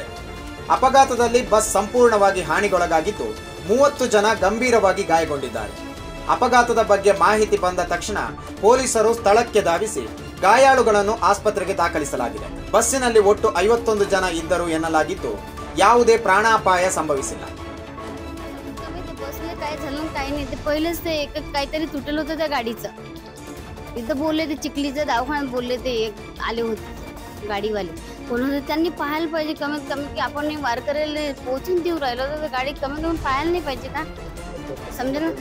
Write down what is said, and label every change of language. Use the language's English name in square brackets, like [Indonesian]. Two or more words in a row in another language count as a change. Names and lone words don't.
[Kannada] ಅಪಘಾತದಲ್ಲಿ ಬಸ್ ಸಂಪೂರ್ಣವಾಗಿ ಹಾನಿಗೊಳಗಾಗಿದ್ದು 30 ಜನ ಗಂಭೀರವಾಗಿ ಗಾಯಗೊಂಡಿದ್ದಾರೆ. ಅಪಘಾತದ ಬಗ್ಗೆ ಮಾಹಿತಿ ಬಂದ ತಕ್ಷಣ ಪೊಲೀಸರು ಸ್ಥಳಕ್ಕೆ ಧಾವಿಸಿ ಗಾಯಾಳುಗಳನ್ನು ಆಸ್ಪತ್ರೆಗೆ ದಾಖಲಿಸಲಾಗಿದೆ. ಬಸ್ಸಿನಲ್ಲಿ ಒಟ್ಟು 51 ಜನ ಇದ್ದರು ಎನ್ನಲಾಗಿದ್ದು, ಯಾವುದೇ ಪ್ರಾಣಾಪಾಯ ಸಂಭವಿಸಿಲ್ಲ. [Marathi] काय झालं काय नाही, ते पहिलेच ते एक काहीतरी तुटलं होतं त्या गाडीचं. इथं बोलले ते चिखलीचं दवाखान्यात बोलले ते एक आले होते गाडीवाले म्हणून त्यांनी पाहायला पाहिजे कमीत कमी की आपण वारकऱ्याला पोहोचून देऊ राहिलो तर गाडी कमीत कमी पाहायला नाही पाहिजे का, समजा ना.